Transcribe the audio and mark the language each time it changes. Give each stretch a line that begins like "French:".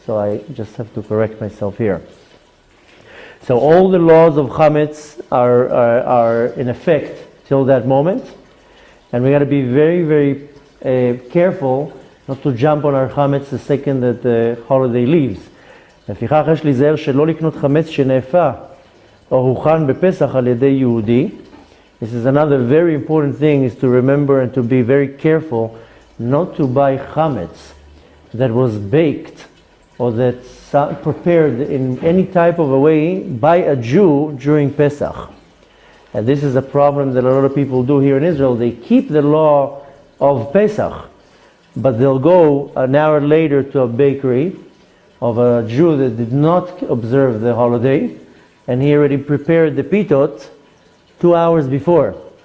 English: So I just have to correct myself here. So all the laws of chametz are in effect till that moment, and we got to be very, very careful not to jump on our chametz the second that the holiday leaves.
Hebrew: לפיכך יש להיזהר שלא לקנות חמץ שנאפה או הוכן בפסח על ידי יהודי.
English: This is another very important thing, is to remember and to be very careful not to buy chametz that was baked or that's prepared in any type of a way by a Jew during Pesach. And this is a problem that a lot of people do here in Israel. They keep the law of Pesach, but they'll go an hour later to a bakery of a Jew that did not observe the holiday, and he already prepared the pitot 2 hours before.